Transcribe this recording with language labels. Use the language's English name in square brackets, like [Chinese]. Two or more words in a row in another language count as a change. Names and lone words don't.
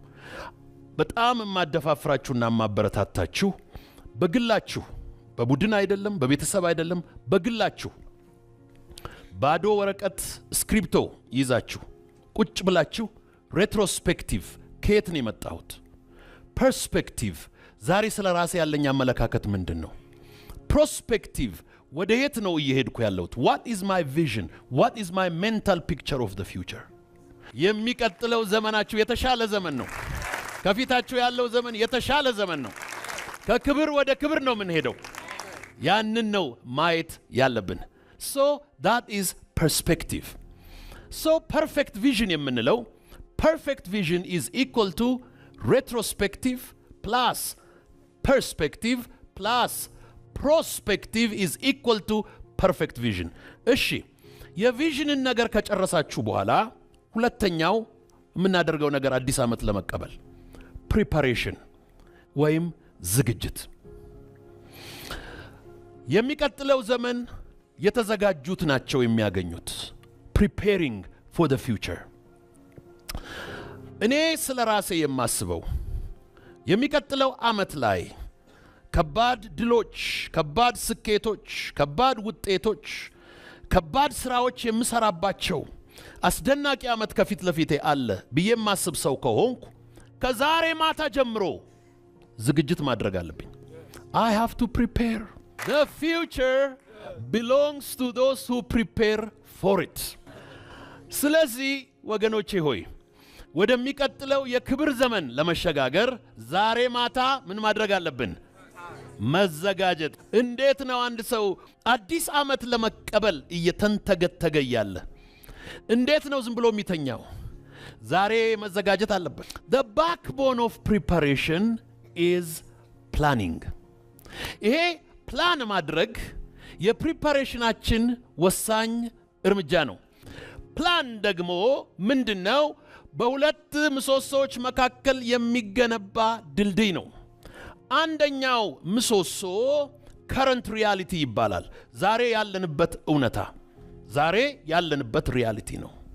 [Amharic] በጣም ማደፋፍራችሁና ማበረታታችሁ በግላችሁ፣ በቡድን አይደለም፣ በቤተሰብ አይደለም፣ በግላችሁ ባዶ ወረቀት ስክሪፕቶ ይዛችሁ ቁጭ ብላችሁ ሬትሮስፔክቲቭ ከየት ነው የመጣሁት? ፐርስፔክቲቭ ዛሬ ስለ ራሴ ያለኝ አመለካከት ምንድነው? ፕሮስፔክቲቭ ወደ የት ነው እየሄድኩ ያለሁት? [English] what is my vision? what is my mental picture of the future? [Amharic] የሚቀጥለው ዘመናችሁ የተሻለ ዘመን ነው። ከፊታችሁ ያለው ዘመን የተሻለ ዘመን ነው። ከክብር ወደ ክብር ነው የምንሄደው። ያንን ነው ማየት ያለብን። [English] so that is perspective. so perfect vision የምንለው perfect vision is equal to retrospective plus perspective plus prospective is equal to perfect vision. [Amharic] እሺ የቪዥንን ነገር ከጨረሳችሁ በኋላ ሁለተኛው የምናደርገው ነገር አዲስ አመት ለመቀበል preparation ወይም ዝግጅት። የሚቀጥለው ዘመን የተዘጋጁት ናቸው የሚያገኙት። [English] preparing for the future። [Amharic] እኔ ስለ ራሴ የማስበው የሚቀጥለው ዓመት ላይ ከባድ ድሎች፣ ከባድ ስኬቶች፣ ከባድ ውጤቶች፣ ከባድ ስራዎች የምሰራባቸው አስደናቂ ዓመት ከፊት ለፊቴ አለ ብዬ የማስብ ሰው ከሆንኩ ከዛሬ ማታ ጀምሮ ዝግጅት ማድረግ አለብኝ። [English] I have to prepare. The future belongs to those who prepare for it. [Amharic] ስለዚህ ወገኖቼ ሆይ ወደሚቀጥለው የክብር ዘመን ለመሸጋገር ዛሬ ማታ ምን ማድረግ አለብን? መዘጋጀት። እንዴት ነው አንድ ሰው አዲስ ዓመት ለመቀበል እየተንተገተገ ያለ እንዴት ነው ዝም ብሎ የሚተኛው? ዛሬ መዘጋጀት አለበት። [English] The backbone of preparation is planning. [Amharic] ይሄ ፕላን ማድረግ የፕሪፓሬሽናችን ወሳኝ እርምጃ ነው። ፕላን ደግሞ ምንድነው? በሁለት ምሰሶዎች መካከል የሚገነባ ድልድይ ነው። አንደኛው ምሰሶ [English] current reality [Amharic] ይባላል። ዛሬ ያለንበት እውነታ፣ ዛሬ ያለንበት ሪያሊቲ ነው።